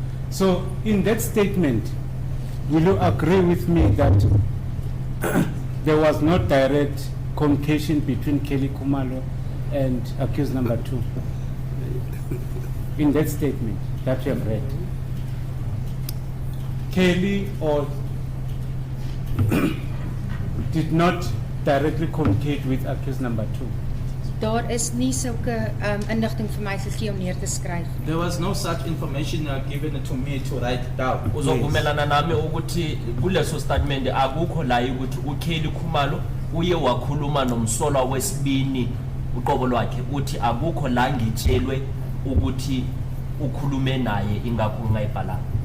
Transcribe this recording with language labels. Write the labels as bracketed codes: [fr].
[en] So in that statement, will you agree with me that there was no direct communication between Kelly Kumalo and accused number 2? In that statement that you have read. Kelly or did not directly communicate with accused number 2. [af] Daar is nie sulke inligting vir my gegee om neer te skryf. [en] There was no such information given to me to write down. [zu] Uzovumelana nami ukuthi kuleso statement akukho la ukuthi uKelly Khumalo uye wakhuluma nomsolwa wesibini uqobo lwakhe uthi akukho la ngitshelwe ukuthi ukhulume naye ingakho ngayibhala.